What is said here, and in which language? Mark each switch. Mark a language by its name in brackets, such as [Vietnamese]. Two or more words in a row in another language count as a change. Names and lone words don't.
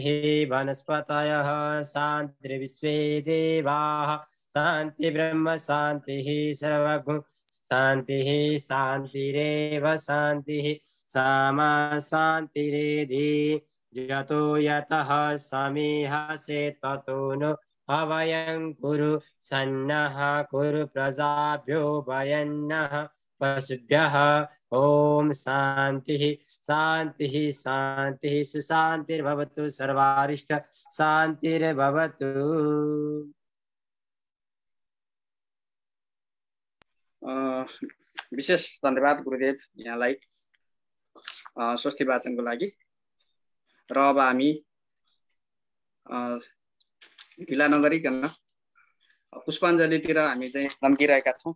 [Sanskrit] वनस्पतयः शान्तिर्विश्वे देवाः शान्ति ब्रह्म शान्तिः सर्वगुण शान्तिः शान्तिरेव शान्तिः सामा शान्तिरेधि यतो यतः समीहसे ततो नो अवयं कुरु सन्नः कुरु प्रजाभ्यो वयन्नः पशुभ्यः। ओम शांति शांति शांति सुशांतिर्भवतु सर्वारिष्ट शांतिर्भवतु। [Nepali] विशेष धन्यवाद गुरुदेव यहाँलाई स्वस्ति वाचनको लागि। र अब हामी ढिला नगरिकन पुष्पाञ्जलीतिर हामी चाहिँ लम्किरहेका छौँ।